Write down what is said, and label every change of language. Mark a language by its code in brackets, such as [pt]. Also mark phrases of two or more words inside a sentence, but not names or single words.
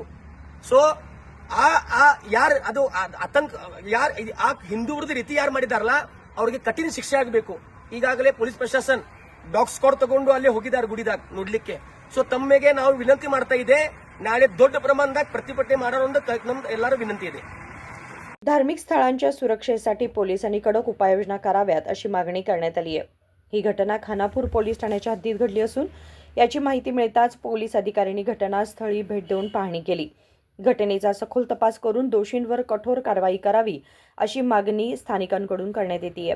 [kn] ಸೊ ಯಾರು ಅದು ಆತಂಕ ಯಾರು ಆ ಹಿಂದೂ ವಿರೋಧಿ ರೀತಿ ಯಾರು ಮಾಡಿದಾರಲ್ಲ ಅವ್ರಿಗೆ ಕಠಿಣ ಶಿಕ್ಷೆ ಆಗಬೇಕು। ಈಗಾಗಲೇ ಪೊಲೀಸ್ ಪ್ರಶಾಸನ [en] dog squad [kn] ತಗೊಂಡು ಅಲ್ಲಿ ಹೋಗಿದ್ದಾರೆ ಗುಡಿದಾಗ ನೋಡ್ಲಿಕ್ಕೆ। ಸೊ ತಮ್ಮೆಗೆ ನಾವು ವಿನಂತಿ ಮಾಡ್ತಾ ಇದೆ, नाळे ದೊಡ್ಡ ಪ್ರಮಾಣದಾಗ ಪ್ರತಿಭಟನೆ ಮಾಡೋಣ ನಮ್ದು ಎಲ್ಲರೂ ವಿನಂತಿ ಇದೆ। [mr] धार्मिक स्थळांच्या सुरक्षेसाठी पोलिसांनी कडक उपाययोजना कराव्यात अशी मागणी करण्यात आली आहे। ही घटना खानापूर पोलीस ठाण्याच्या हद्दीत घडली असून याची माहिती मिळताच पोलीस अधिकाऱ्यांनी घटनास्थळी भेट देऊन पाहणी केली। घटनेचा सखोल तपास करून दोषींवर कठोर कारवाई करावी अशी मागणी स्थानिकांकडून करण्यात येते आहे।